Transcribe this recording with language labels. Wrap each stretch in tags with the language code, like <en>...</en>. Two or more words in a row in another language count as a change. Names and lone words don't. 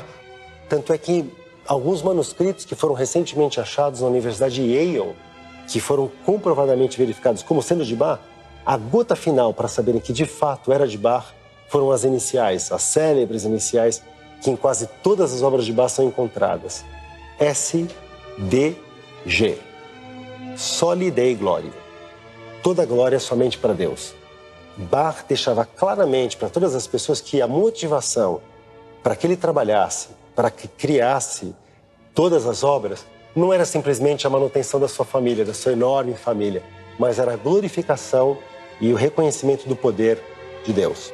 <pt>Tanto é que alguns manuscritos que foram recentemente achados na Universidade de Yale, que foram comprovadamente verificados como sendo de Bach, a gota final para saberem que de fato era de Bach foram as iniciais, as célebres iniciais, que em quase todas as obras de Bach são encontradas.</pt> <la>S.D.G. Soli Dei Gloria.</la> <pt>Toda glória somente para Deus. Bach deixava claramente para todas as pessoas que a motivação para que ele trabalhasse, para que criasse todas as obras, não era simplesmente a manutenção da sua família, da sua enorme família, mas era a glorificação e o reconhecimento do poder de Deus.</pt>